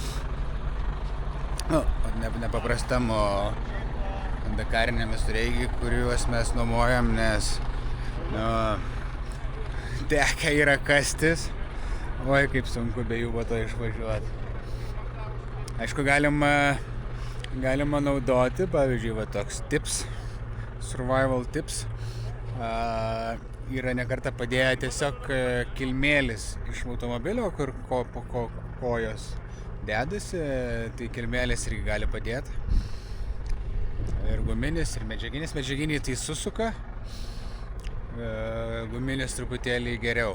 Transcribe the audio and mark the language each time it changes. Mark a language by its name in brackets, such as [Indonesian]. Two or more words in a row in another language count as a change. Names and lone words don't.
[Lithuanian] Ne paprastam, o dakariniam visureigiui, kuriuos mes nuomojam, nes teka yra kastis. Oi, kaip sunku be jų po to išvažiuoti. Aišku, galima naudoti, pavyzdžiui, va toks tips, [English] survival tips. [Lithuanian] Yra nekartą padėję tiesiog kilmėlis iš automobilio, kur po kojos dedasi, tai kilmėlis irgi gali padėti. Ir guminis, ir medžiaginis. Medžiaginį tai susuka, guminis truputėlį geriau.